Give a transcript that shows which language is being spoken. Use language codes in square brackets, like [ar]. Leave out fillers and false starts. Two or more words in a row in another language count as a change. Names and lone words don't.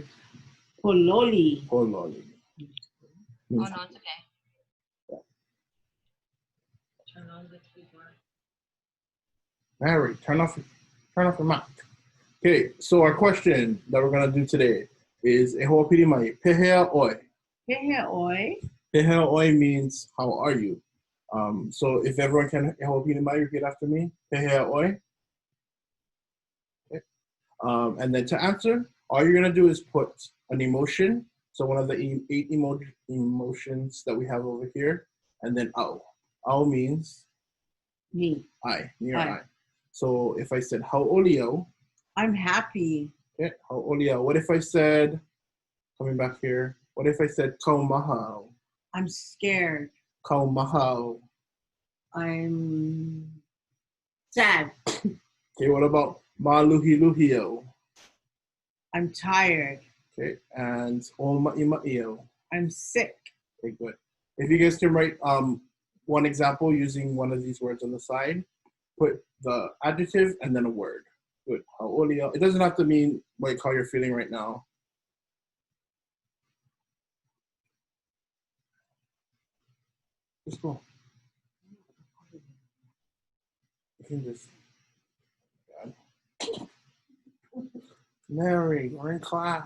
[en] Pololi. Pololi. Oh, no, it's okay. Yeah. Turn on the keyboard. Mary, turn off your mic. Okay, so our question that we're gonna do today is [haw] e hoa piri mai, Pehea oi. Pehea oi. Pehea oi [en] means how are you? So if everyone can [haw] e hoa piri mai, [en] repeat after me. [haw] Pehea oi. [en] Okay. And then to answer, all you're gonna do is put an emotion. So one of the 8 emotions that we have over here, and then ʻAʻa. ʻAʻa means me. I, me or I. So if I said hauʻoliau, I'm happy. Okay, hauʻoliau. What if I said, coming back here, what if I said kaumahau? I'm scared. Kaumahau. I'm sad. Okay, what about maluhiluhio? I'm tired. Okay, and omaʻimaʻio. I'm sick. Okay, good. If you guys can write one example using one of these words on the side, put the adjective and then a word. Good. Hauʻoliau. It doesn't have to mean like how you're feeling right now. Just go. You can just. God. Mary, we're in class.